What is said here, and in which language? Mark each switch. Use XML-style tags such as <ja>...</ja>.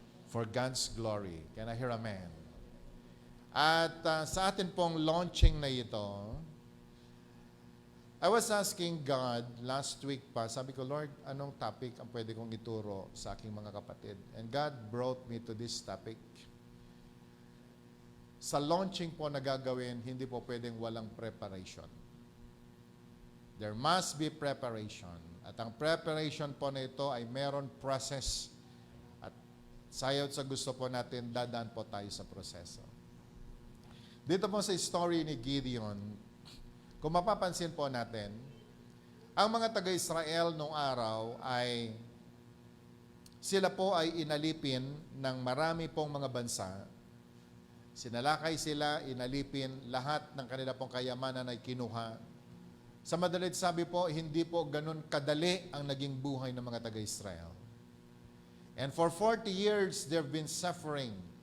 <en>For God's glory. Can I hear amen?</en> <tl>At sa atin pong launching na ito,</tl> <en>I was asking God last week</en> <tl>pa, sabi ko, Lord, anong topic ang pwede kong ituro sa aking mga kapatid?</tl> <en>And God brought me to this topic.</en> <tl>Sa launching po na gagawin, hindi po pwedeng walang preparation.</tl> <en>There must be preparation.</en> <tl>At ang preparation po na ito ay meron process. At sayaw sa gusto po natin, dadaan po tayo sa proseso. Dito po sa story ni Gideon, kung mapapansin po natin, ang mga taga-Israel noong araw ay sila po ay inalipin ng marami pong mga bansa. Sinalakay sila, inalipin, lahat ng kanila pong kayamanan ay kinuha. Sa madalit sabi po, hindi po ganun kadali ang naging buhay ng mga taga-Israel.</tl> <en>And for 40 years, they've been suffering.</en>